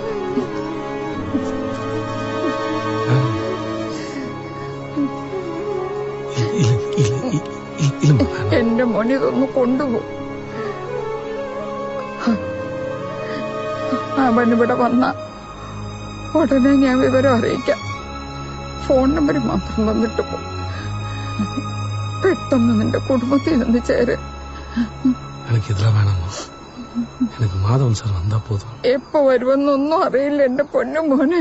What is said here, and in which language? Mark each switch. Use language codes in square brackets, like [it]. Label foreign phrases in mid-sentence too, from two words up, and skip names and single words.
[ml] എന്റെ മോനെ ഇതൊന്ന് കൊണ്ടുപോകും. അവനിവിടെ വന്ന ഉടനെ ഞാൻ വിവരം അറിയിക്കാം. ഫോൺ നമ്പർ മാത്രം തന്നിട്ട് പോ. പെട്ടെന്ന് നിന്റെ കുടുംബത്തിൽ നിന്ന് ചേര്. [ta] எனக்கு இதெல்லாம் வேணாமா, எனக்கு மாதவன் சார் வந்தா போதும். [ml] എപ്പോ വരുമെന്നൊന്നും അറിയില്ല എന്റെ പൊന്നു മോനെ.